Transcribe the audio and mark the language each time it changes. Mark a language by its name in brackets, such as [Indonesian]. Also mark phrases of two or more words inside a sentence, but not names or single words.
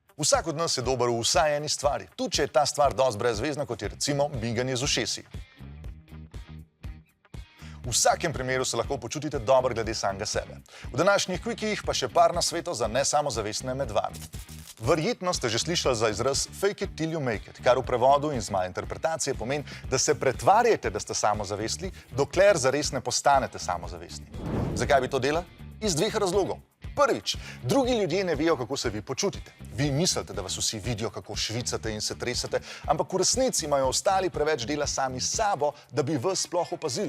[Slovenian] Vsak od nas je dober v vsaj eni stvari, tudi če je ta stvar dosti brezvezna, kot je recimo miganje z ušesi. V vsakem primeru se lahko počutite dobro glede samega sebe. V današnjih quickiejih pa še par nasvetov za nesamozavestne med vami. Verjetno ste že slišali za izraz [English] fake it till you make it, [Slovenian] kar v prevodu in z moje interpretacije pomeni, da se pretvarjate, da ste samozavestni, dokler zares ne postanete samozavestni. Zakaj bi to delali? Iz dveh razlogov. Prvič, drugi ljudje ne vejo, kako se vi počutite. Vi mislite, da vas vsi vidijo, kako švicate in se tresete, ampak v resnici imajo ostali preveč dela sami s sabo, da bi vas sploh opazili.